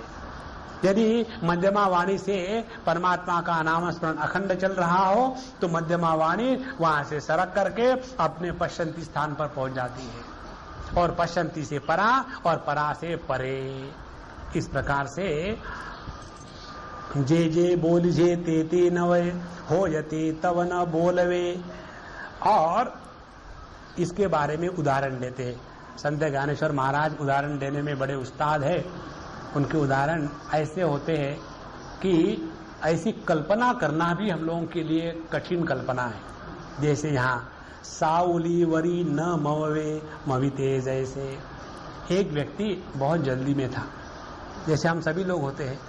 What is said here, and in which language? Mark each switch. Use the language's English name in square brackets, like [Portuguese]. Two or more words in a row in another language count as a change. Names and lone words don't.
[Hindi] यदि मध्यमा वाणी से परमात्मा का नाम स्मरण अखंड चल रहा हो तो मध्यमा वाणी वहां से सरक करके अपने पश्चंती स्थान पर पहुंच जाती है, और पश्चंती से परा और परा से परे। इस प्रकार से [Marathi] जे जे बोलिजे ते ते नवे, हो यते तव न बोलवे। [Hindi] और इसके बारे में उदाहरण देते हैं। संत ज्ञानेश्वर महाराज उदाहरण देने में बड़े उस्ताद है। उनके उदाहरण ऐसे होते हैं कि ऐसी कल्पना करना भी हम लोगों के लिए कठिन कल्पना है। जैसे यहाँ [Marathi] साउली वरी न मवे मविते, [Hindi] जैसे एक व्यक्ति बहुत जल्दी में था, जैसे हम सभी लोग होते हैं।